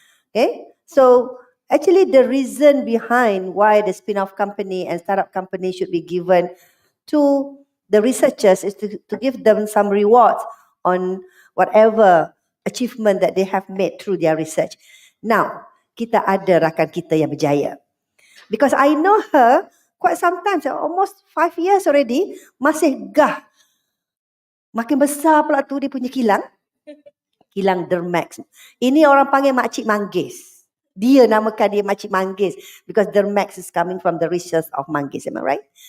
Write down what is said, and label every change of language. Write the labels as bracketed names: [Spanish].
[English] Okay, so actually the reason behind why the spin-off company and startup company should be given to the researchers is to give them some rewards on whatever achievement that they have made through their research. [Malay] Now, kita ada rakan kita yang berjaya. [English] Because I know her quite sometimes, almost 5 years already, [Malay] masih gah. Makin besar pula tu dia punya kilang. Kilang Dermax. Ini orang panggil Makcik Manggis. [English] Dia namakan dia Makcik Manggis because Dermax is coming from the research of Manggis. Am I right?